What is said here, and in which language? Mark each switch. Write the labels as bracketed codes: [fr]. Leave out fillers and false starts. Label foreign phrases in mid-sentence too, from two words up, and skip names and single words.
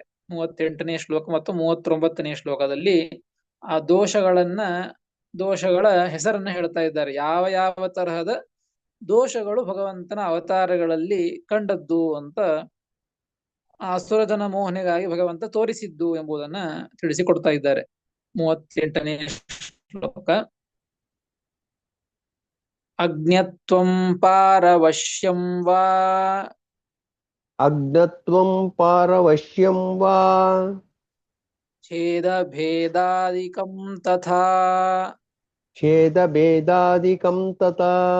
[kn] 38ನೇ ಶ್ಲೋಕ ಮತ್ತು 39ನೇ ಶ್ಲೋಕದಲ್ಲಿ ಆ ದೋಷಗಳ ಹೆಸರನ್ನ ಹೇಳ್ತಾ ಇದ್ದಾರೆ. ಯಾವ ಯಾವ ತರಹದ ದೋಷಗಳು ಭಗವಂತನ ಅವತಾರಗಳಲ್ಲಿ ಕಂಡದ್ದು ಅಂತ, ಆ ಅಸುರಜನ ಮೋಹನೆಗಾಗಿ ಭಗವಂತ ತೋರಿಸಿದ್ದು ಎಂಬುದನ್ನ ತಿಳಿಸಿಕೊಡ್ತಾ ಇದ್ದಾರೆ. 38ನೇ ಶ್ಲೋಕ. [sa] ಅಜ್ಞತ್ವಂ ಪಾರವಶ್ಯಂ ವಾ. ಅಜ್ಞತ್ವಂ ಪಾರವಶ್ಯಂ ವಾ. ಛೇದ ಭೇದಾದಿಕಂ ತಥಾ. ಛೇದ ಭೇದಾದಿಕಂ ತಥಾ.